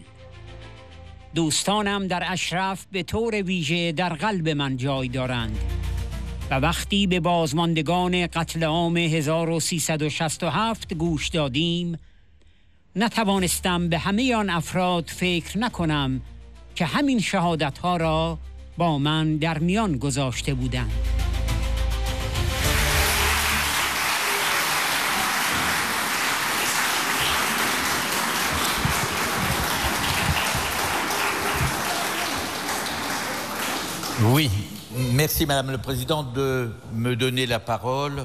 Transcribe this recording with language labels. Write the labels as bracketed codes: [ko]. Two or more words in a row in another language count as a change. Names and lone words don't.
[fa] دوستانم در اشراف به طور ویژه در قلب من جای دارند و وقتی به بازماندگان قتل عام 1367 گوش دادیم نتوانستم به همه آن افراد فکر نکنم که همین شهادت‌ها را با من در میان گذاشته بودند. [fr] Oui, merci Madame le Président de me donner la parole,